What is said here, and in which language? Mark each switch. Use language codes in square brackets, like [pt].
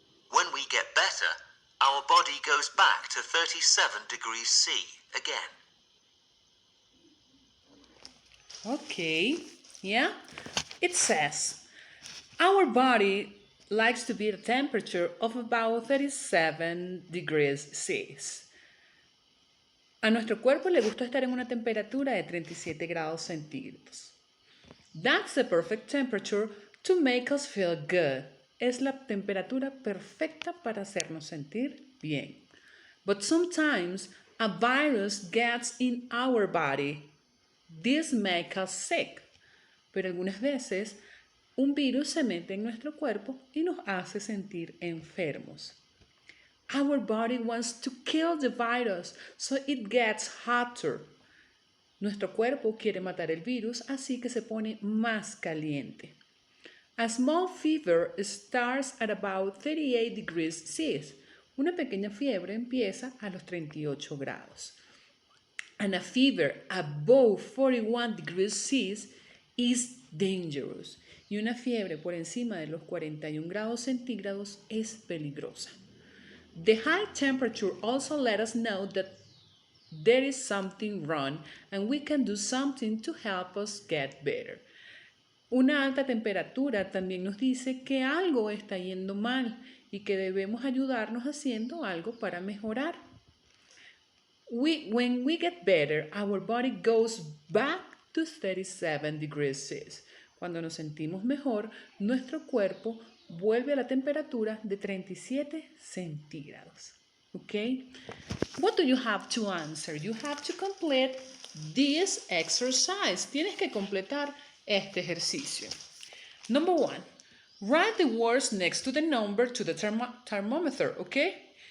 [en] When we get better, our body goes back to 37 degrees C again. Okay, yeah? It says, our body likes to be at a temperature of about 37 degrees C. [es] A nuestro cuerpo le gusta estar en una temperatura de 37 grados centígrados. [en] That's the perfect temperature to make us feel good. [es] Es la temperatura perfecta para hacernos sentir bien. [en] But sometimes a virus gets in our body. This makes us sick. [es] Pero algunas veces un virus se mete en nuestro cuerpo y nos hace sentir enfermos. [en] Our body wants to kill the virus, so it gets hotter. [es] Nuestro cuerpo quiere matar el virus, así que se pone más caliente. [en] A small fever starts at about 38 degrees C. [es] Una pequeña fiebre empieza a los 38 grados. [en] And a fever above 41 degrees C is dangerous. [es] Y una fiebre por encima de los 41 grados centígrados es peligrosa. [en] The high temperature also let us know that there is something wrong and we can do something to help us get better. [es] Una alta temperatura también nos dice que algo está yendo mal y que debemos ayudarnos haciendo algo para mejorar. [en] When we get better, our body goes back to 37 degrees C. [es] Cuando nos sentimos mejor, nuestro cuerpo vuelve a la temperatura de 37 centígrados. [en] Okay? What do you have to answer? You have to complete this exercise. [es] Tienes que completar este ejercicio. [en] Number 1. Write the words next to the number to the thermometer. Okay?